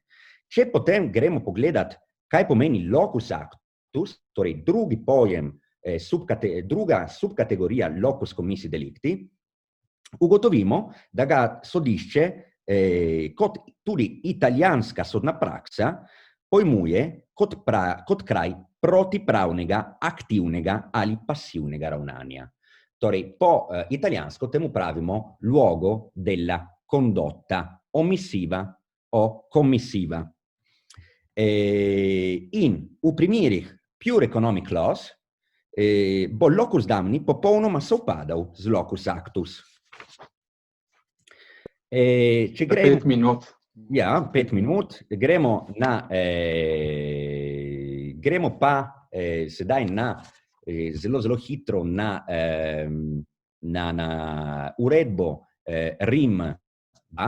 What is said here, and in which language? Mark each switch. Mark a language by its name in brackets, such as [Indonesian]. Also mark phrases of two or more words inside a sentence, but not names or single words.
[Slovenian] Če potem gremo pogledati, kaj pomeni [Latin] locus actus, [Slovenian] torej drugi pojem, druga subkategorija [Latin] locus commissi delicti, [Slovenian] ugotovimo, da ga sodišče, kot tudi italijanska sodna praksa, pojmuje kot kraj protipravnega, aktivnega ali pasivnega ravnanja. Torej, po italijansko temu pravimo [Italian] luogo della condotta omissiva o commissiva. [Slovenian] In v primerih [English] pure economic loss, [Slovenian] bo [Latin] locus damni [Slovenian] popolnoma sovpadal z [Latin] locus actus. [Slovenian] Če gremo, 5 minut. Ja, 5 minut. Gremo pa sedaj zelo, zelo hitro na uredbo Rim 2.